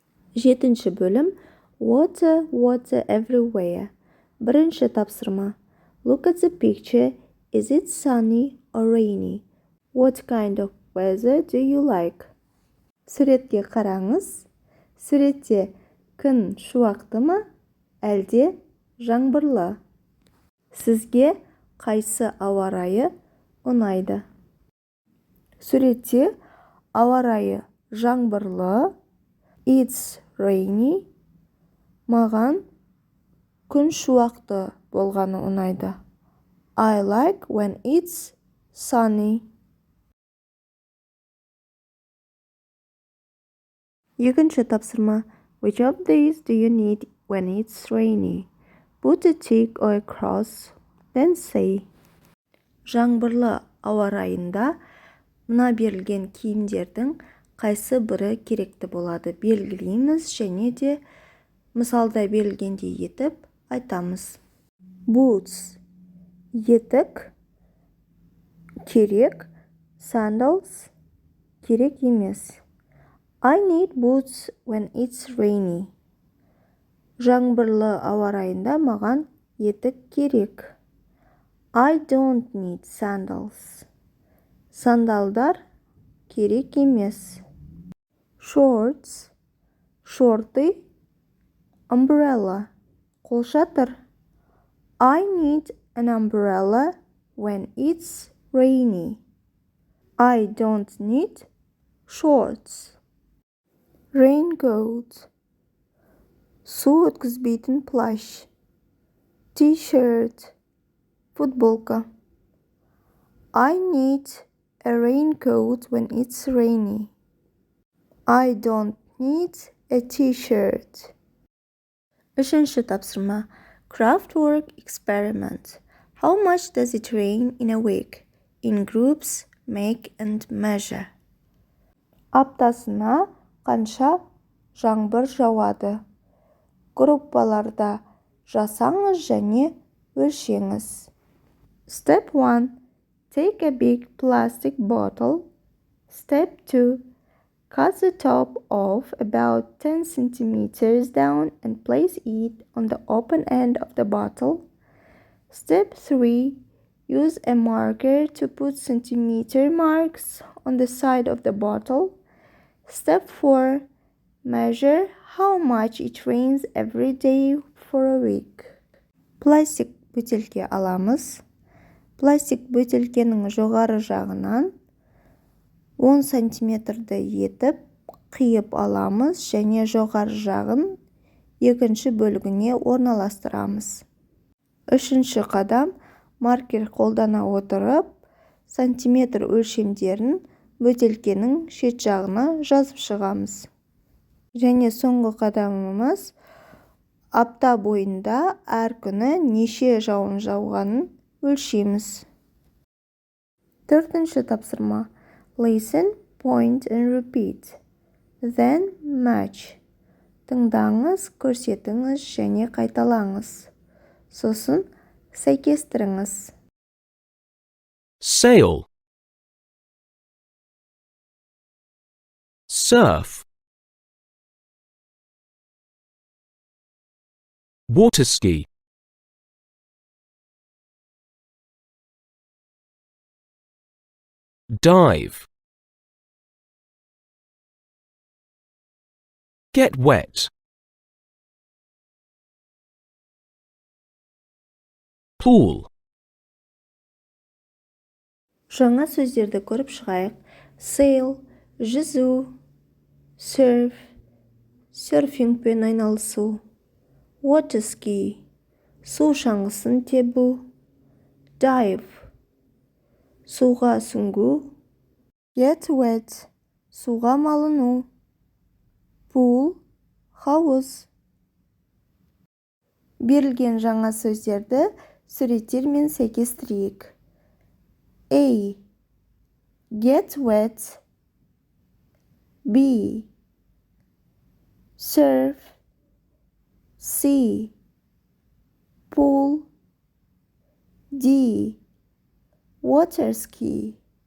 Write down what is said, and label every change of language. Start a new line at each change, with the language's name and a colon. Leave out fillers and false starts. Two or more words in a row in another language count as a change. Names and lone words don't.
English: 7 бөлім Water, water everywhere.
Kazakh: Бірінші тапсырма.
English: Look at the picture. Is it sunny or rainy? What kind of weather do you like?
Kazakh: Суретке қараңыз. Суретте күн шуақты ма, әлде жаңбырлы? Сізге қайсы ауа райы ұнайды? Суретте ауа райы жаңбырлы,
English: it's rainy.
Kazakh: Маған күн шуақты болғаны ұнайды.
English: I like when it's sunny.
Kazakh: Екінші тапсырма.
English: Which of these do you need when it's rainy? Put a tick or a cross, then say.
Kazakh: Жаңбырлы ауа райында мына берілген киімдердің қайсы бірі керекті болады белгілейміз және де мысалда берілгендей етіп айтамыз. Boots етік керек, sandals керек емес.
English: I need boots when it's rainy.
Kazakh: Жаңбырлы ауа райында маған етік керек.
English: I don't need sandals.
Kazakh: Сандалдар керек емес. Shorts шорты, umbrella қолшатыр.
English: I need an umbrella when it's rainy. I don't need shorts.
Kazakh: Raincoat су өткізбейтін плащ. T-shirt футболка.
English: I need a raincoat when it's rainy. I don't need a t-shirt.
Kazakh: Үшінші тапсырма.
English: Craftwork experiment. How much does it rain in a week? In groups, make and measure.
Kazakh: Аптасына қанша жаңбыр жауады? Группаларда жасаңыз және өлшеңіз.
English: Step 1. Take a big plastic bottle. Step 2. Cut the top off about 10 centimeters down and place it on the open end of the bottle. Step 3. Use a marker to put centimeter marks on the side of the bottle. Step 4. Measure how much it rains every day for a week.
Kazakh: Пластик бөтелке аламыз. Пластик бөтелкенің жоғары жағынан 10 сантиметрді етіп қиып аламыз және жоғары жағын екінші бөлігіне орналастырамыз. Үшінші қадам, маркер қолдана отырып, сантиметр өлшемдерін бөтелкенің шет жағына жазып шығамыз. Және соңғы қадамымыз, апта бойында әр күні неше жауын жауғанын өлшейміз. Төртінші тапсырма.
English: Listen, point and repeat. Then match.
Kazakh: Тыңдаңыз, көрсетіңіз және қайталаңыз. Сосын сәйкестіріңіз.
English: Sail, surf, water ski, dive, get wet, pool.
Kazakh: Жаңа сөздерді көріп шығайық. Sail, жүзу, surf, серфингпен айналысу,
English: water ski,
Kazakh: су шаңғысын тебу, dive, суға сүңгу,
English: get wet,
Kazakh: суға малыну, pool, хауыз. Берілген жаңа сөздерді суреттермен сәйкестірейік.
English: A. Get wet. B. Surf. C. Pool. D. Water ski.